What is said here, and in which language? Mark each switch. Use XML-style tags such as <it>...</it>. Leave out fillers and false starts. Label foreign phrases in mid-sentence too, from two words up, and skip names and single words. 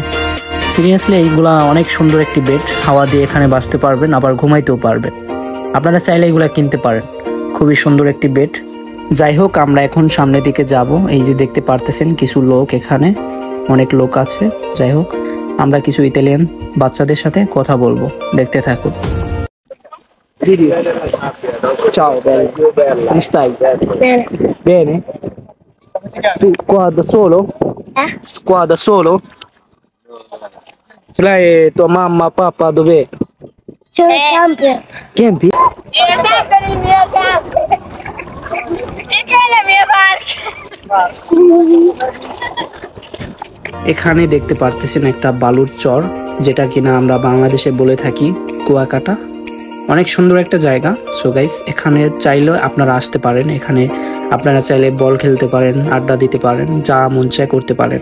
<bn>সিরিয়াসলি এইগুলা অনেক সুন্দর একটি বেড, হাওয়া দিয়ে এখানে বাঁচতে পারবেন আবার ঘুমাইতেও পারবেন। আপনারা চাইলে এগুলা কিনতে পারেন, খুবই সুন্দর একটি বেড। যাই হোক, আমরা এখন সামনের দিকে যাব। এই যে দেখতে পারতেছেন কিছু লোক, এখানে অনেক লোক আছে। যাই হোক, আমরা কিছু ইতালিয়ান বাচ্চাদের সাথে কথা বলবো, দেখতে থাকুন।</bn> <it>Didi, ciao bella, come stai? Bene. Bene? Tu qua da solo? Qua da solo? Ce l'hai tua mamma, papà, dov'è? Sono camper. Campi? Il camper è il mio camper. E che è la mia barca?</it> <bn>এখানে দেখতে পারতেছেন একটা বালুর চর, যেটা কিনা আমরা বাংলাদেশে বলে থাকি কুয়াকাটা। অনেক সুন্দর একটা জায়গা।</bn> <en>so guys,</en> <bn>এখানে চাইলে আপনারা আসতে পারেন। এখানে আপনারা চাইলে বল খেলতে পারেন, আড্ডা দিতে পারেন, যা মন চায় করতে পারেন।</bn>